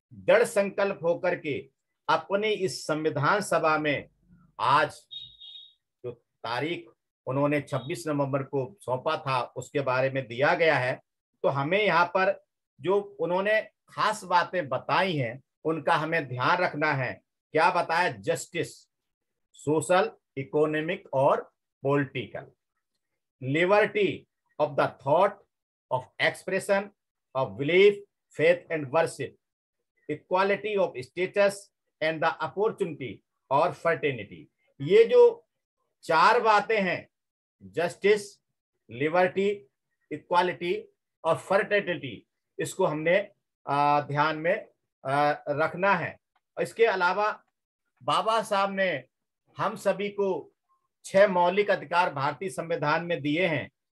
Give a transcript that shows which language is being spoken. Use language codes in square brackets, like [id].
[hi] दृढ़ संकल्प होकर के अपनी इस संविधान सभा में, आज जो तारीख उन्होंने 26 नवंबर को सौंपा था उसके बारे में दिया गया है, तो हमें यहाँ पर जो उन्होंने खास बातें बताई हैं उनका हमें ध्यान रखना है। क्या बताया? [en] justice, social, economic [hi] और [en] political, liberty of the thought, of expression, of belief, faith and worship, equality of status and the opportunity [hi] और [en] fraternity। [hi] ये जो चार बातें हैं, जस्टिस, लिबर्टी, इक्वालिटी और फर्टिलिटी, इसको हमने ध्यान में रखना है। इसके अलावा बाबा साहब ने हम सभी को 6 मौलिक अधिकार भारतीय संविधान में दिए हैं।